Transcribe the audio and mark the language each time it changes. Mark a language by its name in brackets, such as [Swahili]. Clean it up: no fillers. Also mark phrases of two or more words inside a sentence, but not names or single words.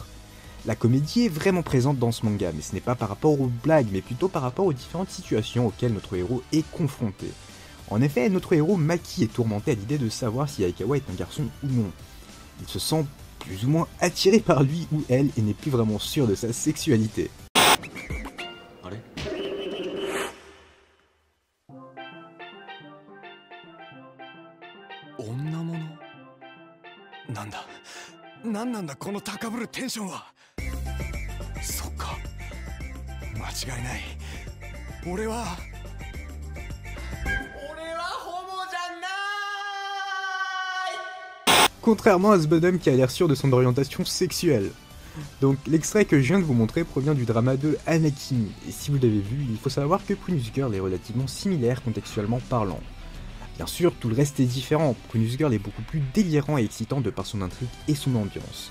[French] La comédie est vraiment présente dans ce manga, mais ce n'est pas par rapport aux blagues, mais plutôt par rapport aux différentes situations auxquelles notre héros est confronté. En effet, notre héros Maki est tourmenté à l'idée de savoir si Aikawa est un garçon ou non. Il se sent plus ou moins attiré par lui ou elle et n'est plus vraiment sûr de sa sexualité. Allez. [Japanese] 女物なんだなんなんだこの高ぶるテンションは。そっか間違いない。俺はホモじゃない。 [French] Contrairement à ce bonhomme qui a l'air sûr de son orientation sexuelle. Donc l'extrait que je viens de vous montrer provient du drama de Hanakimi, et si vous l'avez vu, il faut savoir que Prunus Girl est relativement similaire contextuellement parlant. Bien sûr, tout le reste est différent, Prunus Girl est beaucoup plus délirant et excitant de par son intrigue et son ambiance.